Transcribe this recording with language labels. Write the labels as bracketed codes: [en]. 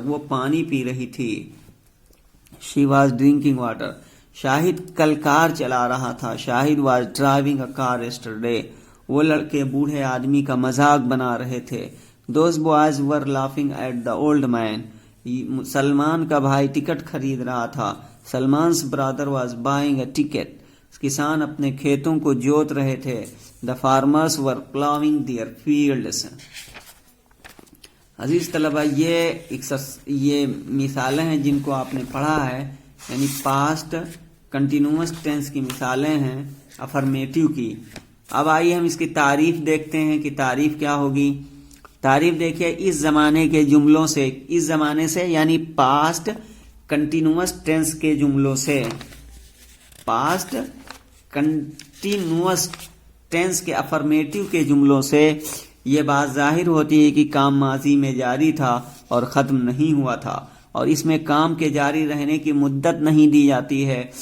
[ur] وہ پانی پی رہی تھی. [en] She was drinking water. [ur] شاہد کل کار چلا رہا تھا. [en] Shahid was driving a car yesterday. [ur] وہ لڑکے بوڑھے آدمی کا مذاق بنا رہے تھے. [en] Those boys were laughing at the old man. [ur] Salman کا بھائی ٹکٹ خرید رہا تھا. [en] Salman's brother was buying a ticket. [ur] کسان اپنے کھیتوں کو جوت رہے تھے. [en] The farmers were plowing their fields. [ur] عزیز طلبہ, یہ مثالیں ہیں جن کو آپ نے پڑھا ہے, یعنی پاسٹ کنٹینیوس ٹینس کی مثالیں ہیں افرمیٹو کی. اب آئیے ہم اس کی تعریف دیکھتے ہیں کہ تعریف کیا ہوگی. تعریف دیکھیے, اس زمانے کے جملوں سے, اس زمانے سے یعنی پاسٹ کنٹینیوس ٹینس کے جملوں سے, پاسٹ کنٹینیوس ٹینس کے افرمیٹو کے جملوں سے یہ بات ظاہر ہوتی ہے کہ کام ماضی میں جاری تھا اور ختم نہیں ہوا تھا, اور اس میں کام کے جاری رہنے کی مدت نہیں دی جاتی ہے.